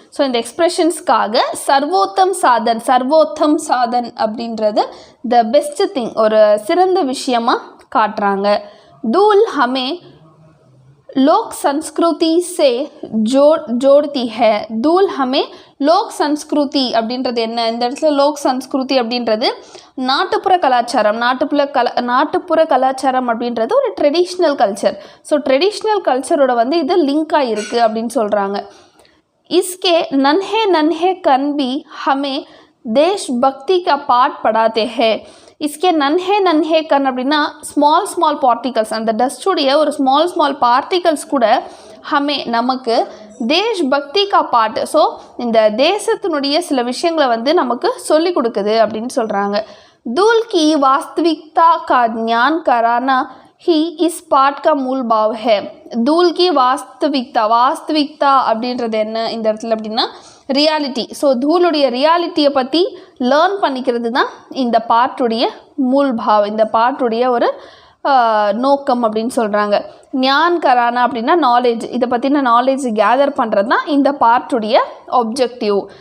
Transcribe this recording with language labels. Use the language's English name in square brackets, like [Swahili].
[Tamil] So இந்த எக்ஸ்பிரஷன்ஸ்க்காக சர்வோத்தம் சாதன் அப்படின்றது the best thing, ஒரு சிறந்த விஷயமாக காட்டுறாங்க. [Hindi] दूल हमें लोक संस्कृति से जोड़ती है. दूल हमें लोक संस्कृति [Tamil] அப்படின்றது என்ன, இந்த இடத்துல லோக் சன்ஸ்கிருதி அப்படின்றது நாட்டுப்புற கலாச்சாரம் அப்படின்றது ஒரு ட்ரெடிஷ்னல் கல்ச்சர். ஸோ ட்ரெடிஷ்னல் கல்ச்சரோட வந்து இது லிங்காக இருக்குது அப்படின்னு சொல்கிறாங்க. [Hindi] इसके नन्हे कण भी हमें देशभक्ति का पाठ पढ़ाते हैं. इसके नन्हे कण [Tamil] அப்படின்னா ஸ்மால் பார்ட்டிகல்ஸ், அந்த டஸ்டுடைய ஒரு ஸ்மால் பார்ட்டிகல்ஸ் கூட நமக்கு தேஷ்பக்தி கா பாட், ஸோ இந்த தேசத்தினுடைய சில விஷயங்களை வந்து நமக்கு சொல்லி கொடுக்குது அப்படின்னு சொல்கிறாங்க. [Hindi] दूल की वास्तविकता का ज्ञान कराना ही इस पाठ का मूल भाव है. दूल की वास्तविकता [Tamil] அப்படின்றது என்ன இந்த இடத்துல அப்படின்னா ரியாலிட்டி. ஸோ தூளுடைய ரியாலிட்டியை பற்றி லேர்ன் பண்ணிக்கிறது தான் இந்த பாட்டுடைய மூல் பாவ், இந்த பாட்டுடைய ஒரு நோக்கம் அப்படின்னு சொல்கிறாங்க. ஞான் கரானா அப்படின்னா நாலேஜ், இதை பற்றின நாலேஜ் கேதர் பண்ணுறது தான் இந்த பாட்டுடைய ஆப்ஜெக்டிவ்.